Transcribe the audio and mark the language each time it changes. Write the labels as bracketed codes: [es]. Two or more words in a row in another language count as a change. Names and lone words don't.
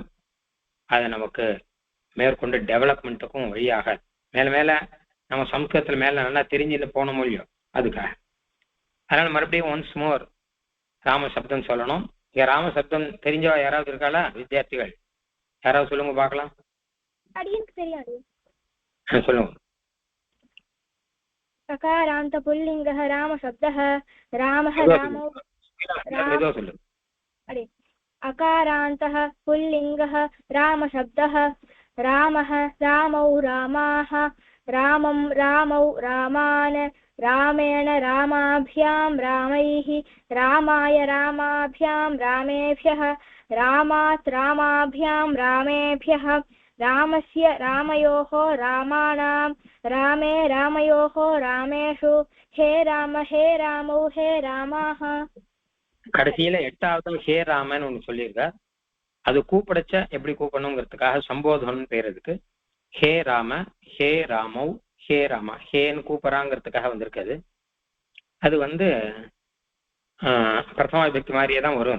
[ta] அதை நமக்கு மேற்கொண்டு டெவலப்மெண்ட்டுக்கும் வழியாக மேல மேல நம்ம சம்ஸ்கிருதத்துல மேல நல்லா தெரிஞ்சுட்டு போன மொழியும் அதுக்காக. அதனால மறுபடியும் [en] once more [ta] ராம சப்தம் சொல்லணும். இங்க ராம சப்தம் தெரிஞ்சவா யாராவது இருக்காளா? வித்தியார்த்திகள் யாராவது சொல்லுங்க பார்க்கலாம். சொல்லுங்க. [sa] अकारान्त पुल्लिङ्गः रामशब्दः रामः रामौ अकारान्तः पुल्लिङ्गः रामशब्दः रामः रामौ रामाः रामं रामौ रामान् रामेण रामाभ्यां रामैः रामाय रामाभ्यां रामेभ्यः रामात् रामाभ्यां रामेभ्यः रामस्य रामयोः रामाणां रामे रामयोः रामेषु हे राम हे रामौ हे रामाः. [ta] கடைசியில 8வது ஹே ராமன் ஒண்ணு சொல்லியிருக்க. அது கூப்பிடச்ச எப்படி கூப்பிடணுங்கிறதுக்காக சம்போதனம் பேர் இருக்கு. [sa] हे राम हे रामौ हे रामाः, [ta] ஹேன்னு கூப்பிடறாங்கிறதுக்காக வந்திருக்காது. அது பிரதமா விபக்தி மாதிரியே தான் வரும்.